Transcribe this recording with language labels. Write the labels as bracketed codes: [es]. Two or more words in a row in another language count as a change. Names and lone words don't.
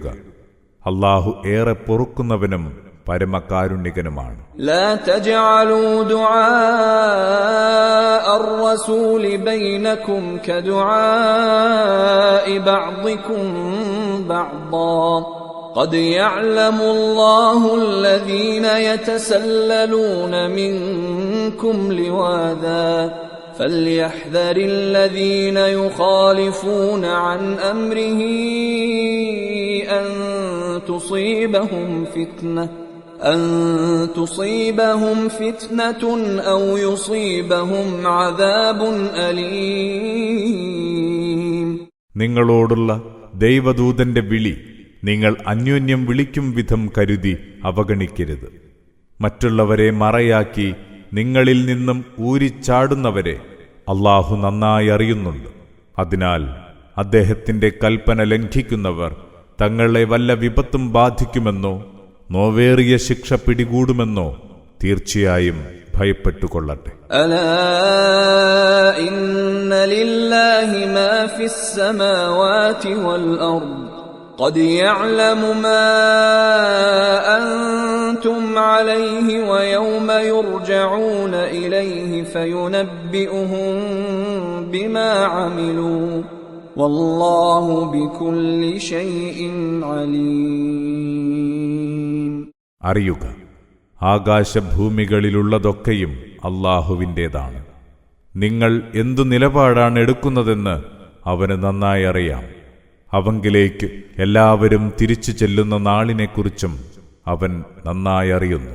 [ml] അല്ലാഹു ഏറെ പൊറുക്കുന്നവനും പരമകാരുണ്യകനുമാണ്. [ar] لا تجعلوا دعاء الرسول بينكم كدعاء بعضكم بعضا قد يعلم الله الذين يتسللون منكم لواذا فليحذر الذين يخالفون عن أمره أن تصيبهم فتنة أو يصيبهم عذاب أليم. [ml] നിങ്ങളോടുള്ള ദൈവദൂതന്റെ വിളി നിങ്ങൾ അന്യോന്യം വിളിക്കും വിധം കരുതി അവഗണിക്കരുത്. മറ്റുള്ളവരെ മറയാക്കി നിങ്ങളിൽ നിന്നും ഊരിച്ചാടുന്നവരെ അല്ലാഹു നന്നായി അറിയുന്നുണ്ട്. അതിനാൽ അദ്ദേഹത്തിന്റെ കൽപ്പന ലംഘിക്കുന്നവർ തങ്ങളെ വല്ല വിപത്തും ബാധിക്കുമെന്നോ നോവേറിയ ശിക്ഷ പിടികൂടുമെന്നോ തീർച്ചയായും ഭയപ്പെട്ടുകൊള്ളട്ടെ. [ar] ألا إن لله ما في السماوات والأرض قد يعلم ما أنتم عليه ويوم يرجعون إليه فينبئهم بما عملوا والله بكل شيء عليم. [ml] അറിയുക, ആകാശഭൂമികളിലുള്ളതൊക്കെയും അല്ലാഹുവിൻ്റേതാണ്. നിങ്ങൾ എന്തു നിലപാടാണ് എടുക്കുന്നതെന്ന് അവന് നന്നായി അറിയാം. അവങ്കിലേക്ക് എല്ലാവരും തിരിച്ചു ചെല്ലുന്ന നാളിനെക്കുറിച്ചും അവൻ നന്നായി അറിയുന്നു.